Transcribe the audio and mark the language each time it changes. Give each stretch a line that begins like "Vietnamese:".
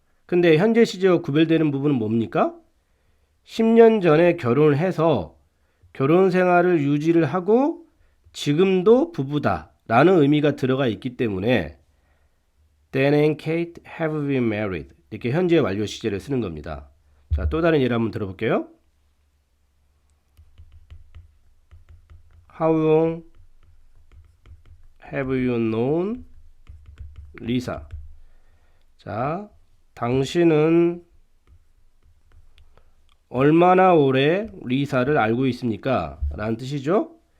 Korean: 근데 현재 시제와 구별되는 부분은 뭡니까? 10년 전에 결혼을 해서 결혼 생활을 유지를 하고 지금도 부부다 라는 의미가 들어가 있기 때문에
English: Dan and Kate have been married,
Korean: 이렇게 현재 완료 시제를 쓰는 겁니다. 자, 또 다른 예를 한번 들어볼게요.
English: How long have you known Lisa?
Korean: 자, 당신은 얼마나 오래 리사를 알고 있습니까? 라는 뜻이죠.